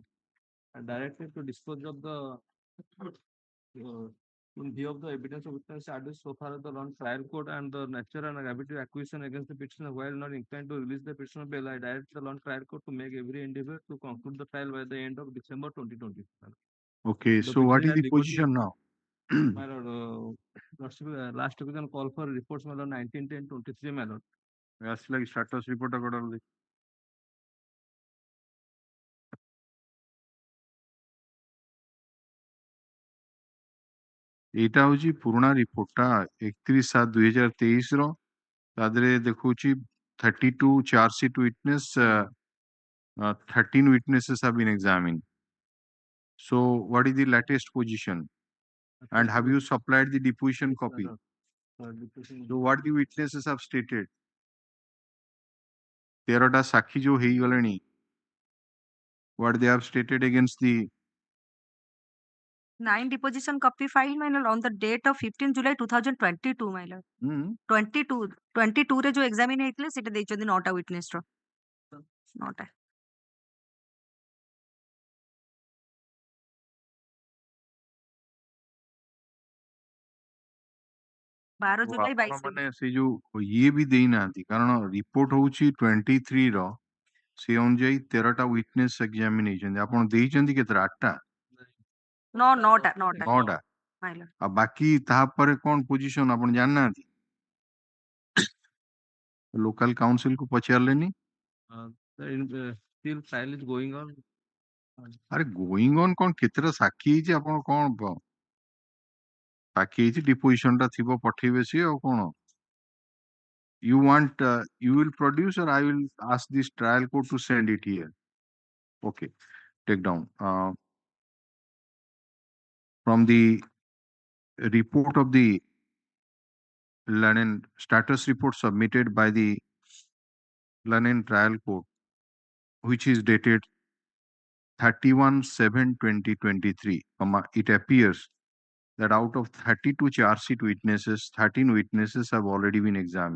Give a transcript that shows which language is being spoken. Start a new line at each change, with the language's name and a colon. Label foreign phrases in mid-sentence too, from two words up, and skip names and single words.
English: And directed to dispose of the in view of the evidence of witness adduced so far the long trial court and the nature and gravity accusation against the petitioner, while not inclined to release the petitioner bail, I direct the long trial court to make every endeavor to conclude the trial by the end of December 2020. Okay, so what is the position now? My lord, last occasion call for reports, my lord, 19/10/23, my lord. Like status report accordingly.
Odia: এইটা হଉଛି ପୁରୁଣା ରିପୋର୍ଟଟା 31/7/2023 ର ତା ଦେହରେ ଦେଖଉଛି 32
English: charge sheet witness, 13 witnesses have been examined. So what is the latest position? And have you supplied the deposition copy? So what the witnesses have stated?
Odia: 13ଟା ସାକ୍ଷୀ ଯୋଉ ହେଇଗଲେଣି,
English: what they have stated against the 9 deposition copy filed, my lord, on the date of 15 July 2022, my lord.
Odia: 22 ରେ ଜୋ ଏଗଜାମିନ ହେଇଥିଲେ ସେଟା ଦେଇଛନ୍ତି 9ଟା witness ର 9ଟା 12 जुलाई 22 ମାନେ ସେ ଯୋଉ ଇଏ ବି ଦେଇନାହାନ୍ତି, କାରଣ ରିପୋର୍ଟ ହଉଛି 23 ର, ସେ ଅନୁଯାୟୀ 13ଟା
English: witness examine
Odia: ହେଇଛନ୍ତି। ଆପଣ ଦେଇଛନ୍ତି କେତେଟା? 8ଟା?
English: 9ଟା my lord.
Odia: ଆଉ ବାକି ତାପରେ କଣ ପୋଜିସନ ଆପଣ ଜାଣିନାହାନ୍ତି?
English: local counsel
Odia: କୁ ପଚାରିଲେନି?
English: Still trial is going on.
Odia: ଆରେ
English: going on
Odia: କଣ, କେତେଟା ସାକ୍ଷୀ ହେଇଛି, ଆପଣ କଣ ସାକ୍ଷୀ ହେଇଛି, ଡିପୋଜିସନ ଟା ଥିବ, ପଠେଇବେ ସିଏ, ଆଉ କଣ?
English: You want, you will produce, or I will ask this trial court to send it here? Okay, take down. From the report of the Lennon status report submitted by the Lennon trial court, which is dated 31/7/2023, it appears that out of 32 charge sheet witnesses, 13 witnesses have already been examined.